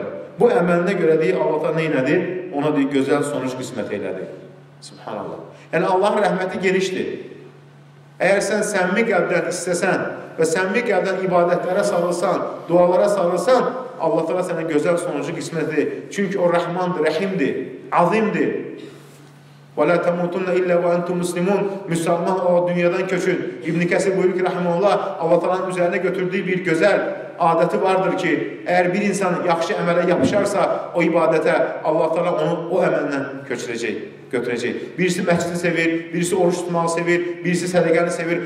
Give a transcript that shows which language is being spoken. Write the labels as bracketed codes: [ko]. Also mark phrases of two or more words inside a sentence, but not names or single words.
[az] Bu əməlinə görə deyir, Allah nə elədi? Ona deyir, gözəl sonuç qismət elədi. Subhanallah. Yəni, Allahın rəhməti genişdir. Əgər sən səmimi qəlbdən istəsən və səmimi qəlbdən ibadətlərə sarılsan, dualara sarılsan, Allah Teala sənə gözəl sonucu qismətdir. Çünki o rəhmandır, rəhimdir, azimdir. [ar] وَلَا تَمُوتُنَّ إِلَّا وَأَنْتُمْ مُسْلِمُونَ [az] Müsəlman o dünyadan köçün. İbn Kəsir buyurur ki, rəhməllah, Allah Teala'nın üzərinə götürdüyü bir gözəl adəti vardır ki, əgər bir insan yaxşı əmələ yapışarsa o ibadətə, Allah Teala onu o əməllə götürəcək. Birisi məscidi sevir, birisi oruç tutmağı sevir, birisi sədəqəni sevir.